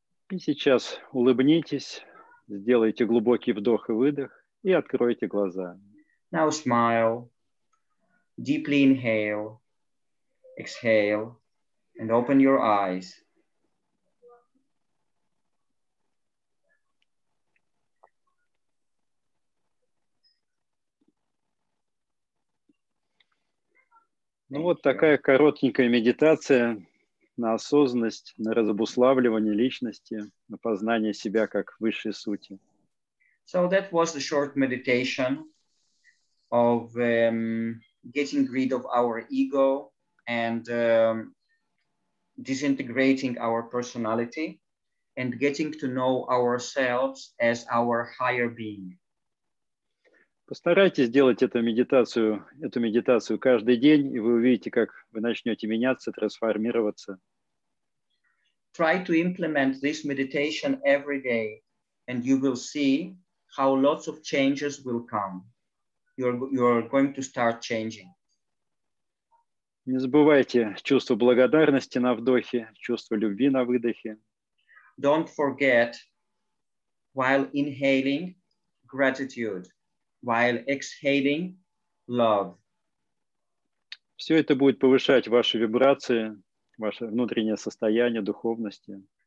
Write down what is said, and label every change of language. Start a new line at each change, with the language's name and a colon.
Russian: И сейчас улыбнитесь, сделайте глубокий вдох и выдох и откройте глаза.
English: Now smile, deeply inhale, exhale, and open your eyes.
Russian: Ну вот такая коротенькая медитация на осознанность, на разобуславливание личности, на познание себя как высшей сути.
English: So that was the short meditation of getting rid of our ego and disintegrating our personality and getting to know ourselves as our higher being.
Russian: Постарайтесь делать эту медитацию каждый день, и вы увидите, как вы начнете меняться, трансформироваться.
English: Try to implement this meditation every day, and you will see how lots of changes will come. You're going to start changing.
Russian: Не забывайте чувство благодарности на вдохе, чувство любви на выдохе.
English: Don't forget, while inhaling, gratitude. While exhaling, love.
Russian: Все это будет повышать ваши вибрации, ваше внутреннее состояние духовности.